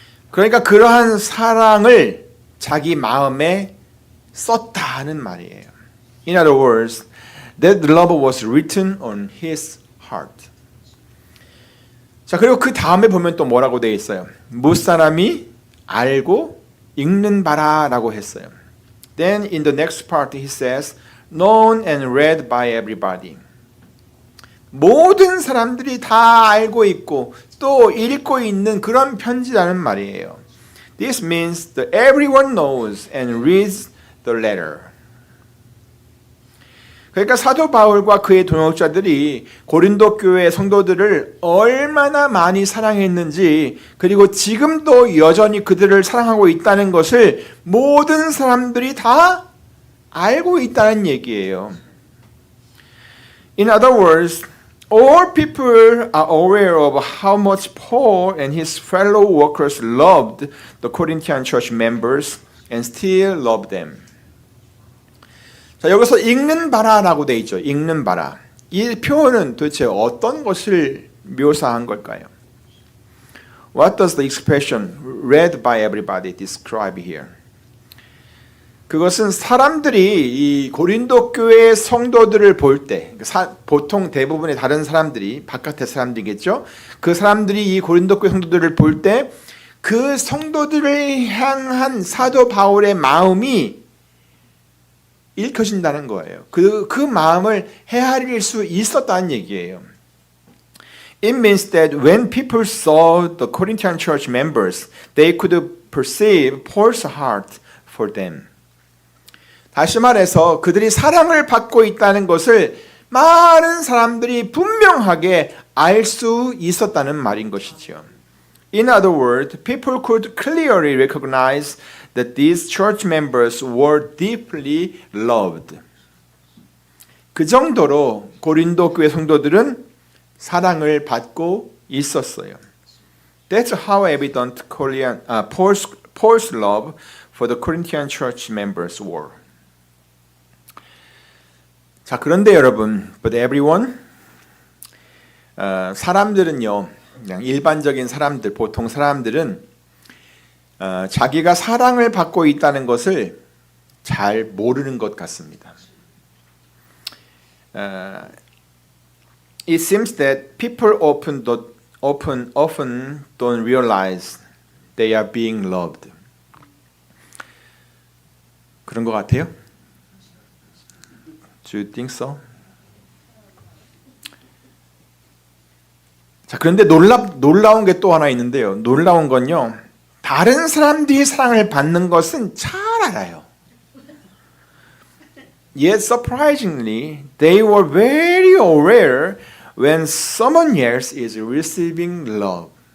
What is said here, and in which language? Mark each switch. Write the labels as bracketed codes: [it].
[ko] 그러니까 그러한 사랑을 자기 마음에 썼다 하는 말이에요. [en] In other words, that love was written on his heart. [ko] 자, 그리고 그 다음에 보면 또 뭐라고 되어 있어요? 무사람이 알고 읽는 바라라고 했어요. [en] Then in the next part he says, known and read by everybody. [ko] 모든 사람들이 다 알고 있고 또 읽고 있는 그런 편지라는 말이에요. [en] This means that everyone knows and reads the letter. [ko] 그러니까 사도 바울과 그의 동역자들이 고린도 교회 성도들을 얼마나 많이 사랑했는지, 그리고 지금도 여전히 그들을 사랑하고 있다는 것을 모든 사람들이 다 알고 있다는 얘기예요. [en] In other words, all people are aware of how much Paul and his fellow workers loved the Corinthian church members and still love them. [ko] 자, 여기서 읽는 바라라고 돼 있죠. 읽는 바라. 이 표현은 도대체 어떤 것을 묘사한 걸까요? [en] What does the expression read by everybody describe here? [ko] 그것은 사람들이 이 고린도 교회 성도들을 볼 때, 보통 대부분의 다른 사람들이, 바깥의 사람들이겠죠. 그 사람들이 이 고린도 교회 성도들을 볼 때 그 성도들을 향한 사도 바울의 마음이 읽혀진다는 거예요. 그 마음을 헤아릴 수 있었다는 얘기예요. [en] It means that when people saw the Corinthian church members, they could perceive Paul's heart for them. [ko] 다시 말해서 그들이 사랑을 받고 있다는 것을 많은 사람들이 분명하게 알 수 있었다는 말인 것이죠. [en] In other words, people could clearly recognize that these church members were deeply loved. [ko] 그 정도로 고린도 교회 성도들은 사랑을 받고 있었어요. [en] That's how evident Paul's love for the Corinthian church members were. [ko] 자, 그런데 여러분, [en] but everyone, [ko] 사람들은요, 그냥 일반적인 사람들, 보통 사람들은 자기가 사랑을 받고 있다는 것을 잘 모르는 것 같습니다. [en] It seems that people often don't realize they are being loved. [ko] 그런 것 같아요? [en] Do you think so? [ko] 자, 그런데 놀라운 게 또 하나 있는데요. 놀라운 건요. 다른 사람들이 사랑을 받는 것은 잘 알아요. [en] Yet surprisingly, they were very aware when someone else is receiving love.